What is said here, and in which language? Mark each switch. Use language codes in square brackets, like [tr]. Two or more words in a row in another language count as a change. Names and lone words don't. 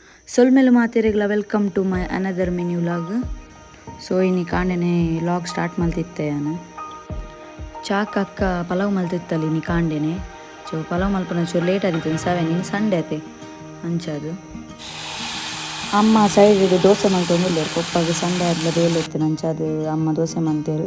[tcy] ಸೊಲ್ಮೆಲು ಮಾತೆರೆಗ್ಲ [en] welcome to my another mini vlog. [tcy] ಸೊ ಇನಿ ಕಾಂಡೆನೆ [en] vlog start [tcy] ಮಲ್ತಿತ್ತೆ ನಾನು ಚಾಕ್ ಅಕ್ಕ ಪಲಾವ್ ಮಲ್ತಿತ್ತಲ್ಲಿ ಇನಿ ಕಾಂಡೆನೆ. ಸೊ ಪಲಾವ್ ಮಲ್ಪನ ಚೂರು ಲೇಟ್ ಆದಿತ್ತು 7 ಇನ್ನು ಸಂಡೇ ಅತೆ ಅಂಚದು. ಅಮ್ಮ ಸೈಡ್ ದೋಸೆ ಮಲ್ತೊಂದುಲ್ಲೇರು ಪಪ್ಪಗೆ ಸಂಡೇ ಆದ್ಲ ಬೇಲೆ ಇತ್ತು ನಂಚದು ಅಮ್ಮ ದೋಸೆ ಮಲ್ತೇರು.